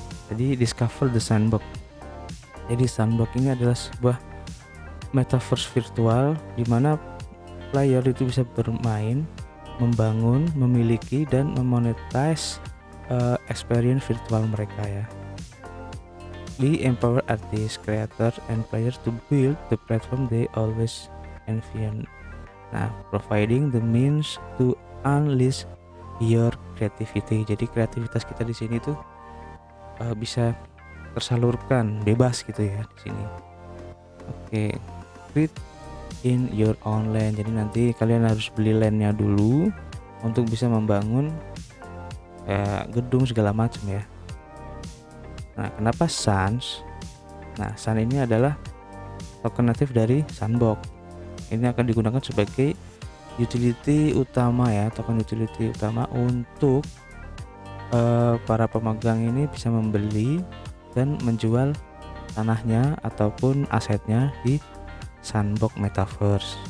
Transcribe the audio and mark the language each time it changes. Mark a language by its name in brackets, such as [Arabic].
[Indonesian] Jadi Discover the Sandbox. Jadi Sandbox ini adalah sebuah metaverse virtual di mana player itu bisa bermain, membangun, memiliki, dan memonetize experience virtual mereka ya. [English] We empower artists, creators, and players to build the platform they always envision. Nah, providing the means to unleash your creativity. [Indonesian] Jadi kreativitas kita di sini tuh bisa tersalurkan bebas gitu ya di sini. [English] Oke, create in your own land. [Indonesian] Jadi nanti kalian harus beli landnya dulu untuk bisa membangun gedung segala macam ya. Nah, kenapa Sans? Nah, Sans ini adalah token natif dari Sandbox. Ini akan digunakan sebagai utility utama ya, token utility utama untuk para pemegang ini bisa membeli dan menjual tanahnya ataupun asetnya di Sandbox Metaverse.